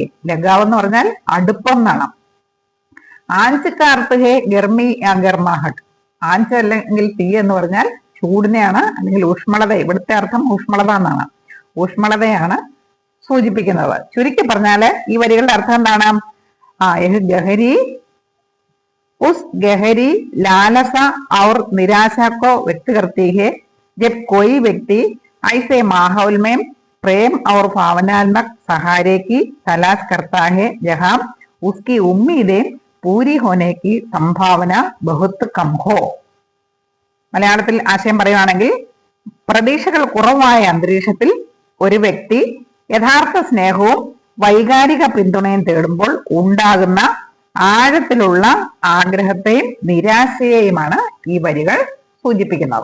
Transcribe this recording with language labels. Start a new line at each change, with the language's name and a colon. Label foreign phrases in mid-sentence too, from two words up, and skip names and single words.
Malayalam: ലഗാവ് എന്ന് പറഞ്ഞാൽ അടുപ്പം എന്നാണ്.
Hindi: आंच का अर्थ है गर्मी या गरमाहट.
Malayalam: ആഞ്ച് അല്ലെങ്കിൽ തീ എന്ന് പറഞ്ഞാൽ ചൂടിനെയാണ്, അല്ലെങ്കിൽ ഊഷ്മളത. ഇവിടുത്തെ അർത്ഥം ഊഷ്മളത എന്നാണ്. ഊഷ്മളതയാണ് സൂചിപ്പിക്കുന്നത്. ചുരുക്കി പറഞ്ഞാല് ഈ വരികളുടെ അർത്ഥം എന്താണ്?
Hindi: यह गहरी उस गहरी लालसा और निराशा को व्यक्त करती है जब कोई व्यक्ति ऐसे माहौल में प्रेम और भावनात्मक सहारे की तलाश करता है जहां उसकी उम्मीदें पूरी होने की संभावന बहुत कम हो.
Malayalam: മലയാളത്തിൽ ആശയം പറയുകയാണെങ്കിൽ, പ്രതീക്ഷകൾ കുറവായ അന്തരീക്ഷത്തിൽ ഒരു വ്യക്തി യഥാർത്ഥ സ്നേഹവും വൈകാരിക പിന്തുണയും തേടുമ്പോൾ ഉണ്ടാകുന്ന ആഴത്തിലുള്ള ആഗ്രഹത്തെയും നിരാശയെയുമാണ് ഈ വരികൾ സൂചിപ്പിക്കുന്നത്.